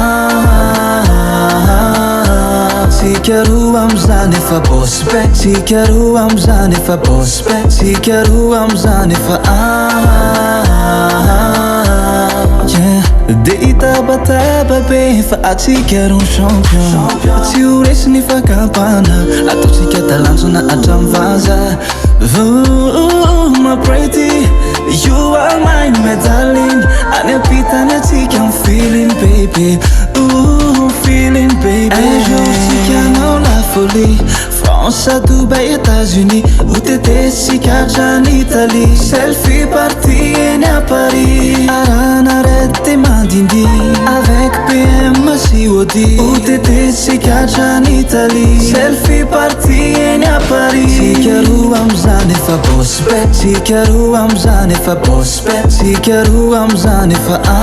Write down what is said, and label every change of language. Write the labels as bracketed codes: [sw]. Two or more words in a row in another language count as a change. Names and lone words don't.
[mg] Tsika roa am'izany efa [en] boss bet [mg] Tsika roa am'izany efa [en] boss bet [mg] Tsika roa am'izany efa De itabataba be fa atsika ron champion Tsy ho resy fakam.panahy ataotsika talanjona hatramin'ny vaza [en] Oh, my pretty You are mine, my darling [mg] Any am.pita ny atsika [en] I'm feeling baby Ooh, feeling baby [fr] Un jour [mg] tsika hanao [fr] la folie [mg] France, Dubaï, États-Unis ho tetesika hatrany Italie [en] Selfie party [mg] eny à Paris Arahana Red te mandindy Avec Bmw sy Audi ho tetesika hatrany Italie [en] Selfie party [mg] eny à Paris Tsika roa am'izany efa [en] boss bet [mg] Tsika roa am'izany efa [en] boss bet [mg] Tsika roa am'izany efa